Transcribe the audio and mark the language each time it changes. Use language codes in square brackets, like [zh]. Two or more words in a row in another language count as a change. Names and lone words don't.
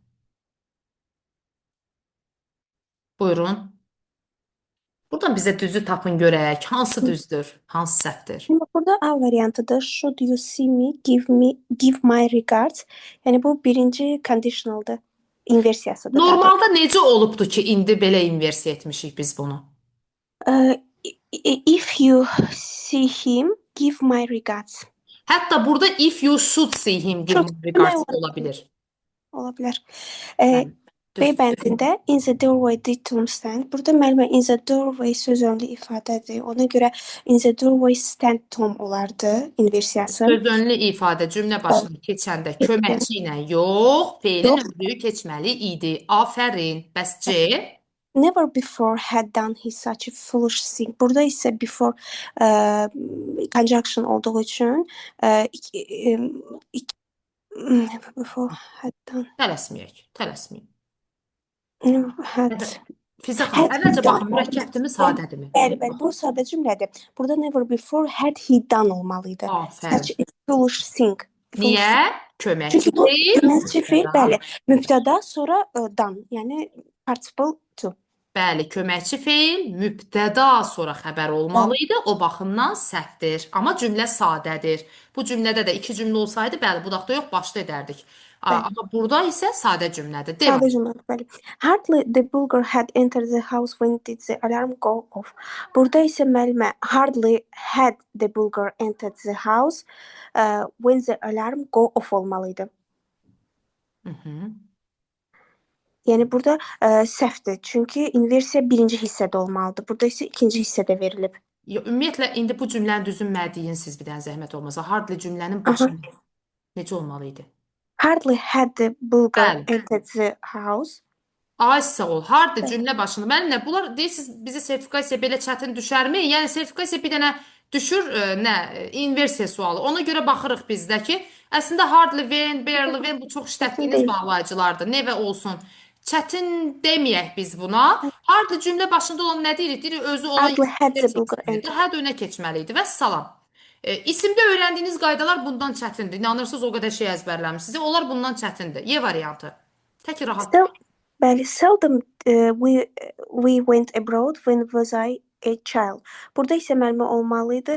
[az] Buyurun. Buradan bizə düzü tapın görək. Hansı düzdür, hansı səhvdir? Şimdi burada A variantıdır. [en] Should you see me, give my regards. [az] Yani bu birinci conditional'dı. inversiyasıdır daha doğrusu. Normalda necə olubdu ki, indi belə inversiya etmişik biz bunu? [en] If you see him, give my regards. Hətta burada if you should see him give Should my [az] demək [en] regards [az] olar. ola bilər. Ola bilər. Bəli, B düzdür. [en] bəndində in the doorway did Tom stand. [az] Burada müəllimə [en] in the doorway [az] söz önlü ifadədir. Ona görə [en] in the doorway stand Tom [az] olardı inversiyası. Sözönlü ifadə cümlə başına keçəndə köməkçi ilə yox, feilin Yox. özü keçməli idi. Afərin. Bəs C? [en] Never before had done he such a foolish thing. [az] Burada isə [en] before conjunction [az] olduğu üçün [en] never before had done [az] Tələsməyək, tələsməyin. [en] had [az] Fizə xanım, [en] Had [az] əvvəlcə [en] he [az] baxın, [en] done. [az] mürəkkəbdirmi, sadədirmi? Bəli, bu sadə cümlədir. Burada never before had he done olmalıydı. Afərin. [en] Such a foolish thing. [az] Niyə? Köməkçi Çünki bu feil. köməkçi feil, mübtəda. bəli, mübtəda sonra done, yəni [en] participle to. [az] Bəli, köməkçi feil mübtəda sonra xəbər olmalı idi. O baxımdan səhvdir. Amma cümlə sadədir. Bu cümlədə də iki cümlə olsaydı, bəli, budaqda yox, başda edərdik. Amma burada isə sadə cümlədir. Devam. Sadə cümlədir, bəli. [en] Hardly the bulgar had entered the house when did the alarm go off. [az] Burada isə müəllimə [en] hardly had the bulgar entered the house when the alarm go off [az] olmalıydı. Mhm. Yəni burada səhvdir. Çünki inversiya birinci hissədə olmalıdır. Burada isə ikinci hissədə verilib. Ümumiyyətlə, indi bu cümləni düzünmədiyin siz bir dənə zəhmət olmasa. Hardly cümlənin başında necə olmalı idi? [en] Hardly had the bulgar [az] Bəli. [en] entered the house. [az] Ay sağ ol. Hardly cümlə başında. Müəllim, bunlar deyirsiniz, bizi sertifikasiya belə çətin düşərmi? Yəni sertifikasiya bir dənə düşür, inversiya sualı. Ona görə baxırıq bizdə ki, əslində [en] hardly when, barely when [az] bu çox işlətdiyiniz deyil. bağlayıcılardır. Nevə olsun. Çətin deməyək biz buna. Hardly cümlə başında olan nə deyirik? Deyirik özü olan [en] Hardly had the bulgar entered. [az] Had önə keçməli idi və salam. İsimdə öyrəndiyiniz qaydalar bundan çətindir. İnanırsınız o qədər şey əzbərləmisiniz. Onlar bundan çətindir. Y variantı. Tək rahat. [en] Bəli, seldom we went abroad when was I a child. [az] Burada isə müəllimə olmalıydı.